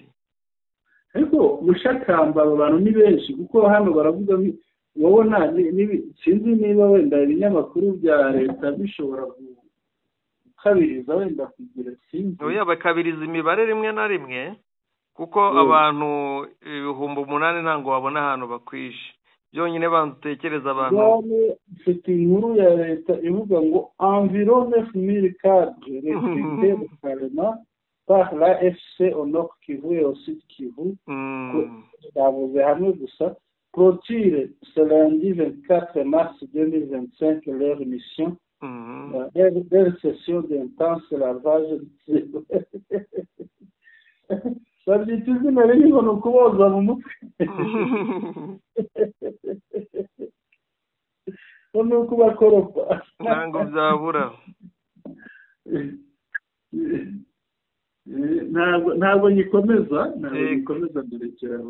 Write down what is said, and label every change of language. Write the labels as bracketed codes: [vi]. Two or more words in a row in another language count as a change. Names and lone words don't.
[rw] Ariko Mushakamba aba bantu ni benshi kuko hano baravuga wowe sinzi niba wenda ibinyamakuru bya leta bishobora gukabiriza wenda kugira sinzi. Oya, bakabiriza imibare rimwe na rimwe kuko abantu 8,000 ntango wabona ahantu bakwishe. Byonyine bandutekereza abantu. Mfite inkuru ya leta ivuga ngo [fr] environ 9,000 cadres recrutés au Parlement par la FC au Nord Kivu et au Sud Kivu. [rw] Bavuze hamwe gusa [fr] clôture ce lundi 24 mars 2025 leur mission. Leur session d'intense lavage. [rw] Babyita izina ririho ni ukuboza mu mutwe. Ni ukubakoropa. Ntabwo byabura. Ntabwo nyikomeza nderekeraho.